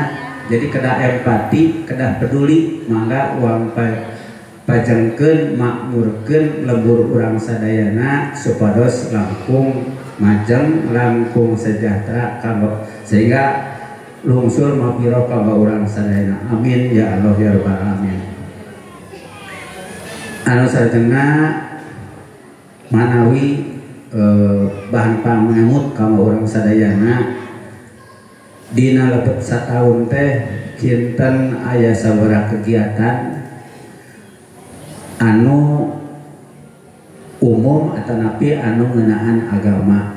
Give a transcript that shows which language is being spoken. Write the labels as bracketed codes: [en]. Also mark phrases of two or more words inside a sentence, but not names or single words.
[su] Jadi kedah empati, kedah peduli, mangga uang pajengkeun makmurkeun lembur urang sadayana supados langkung majeng langkung sejahtera kanggo sehingga lungsur mapiro kanggo urang sadayana. [ar] آمين يا الله يا رب العالمين. [su] Anu sarjana manawi bahan pangamut kanggo urang sadayana dina lebet sataun teh kinten aya sabaraha kegiatan anu umum atau napi anu ngeunaan agama.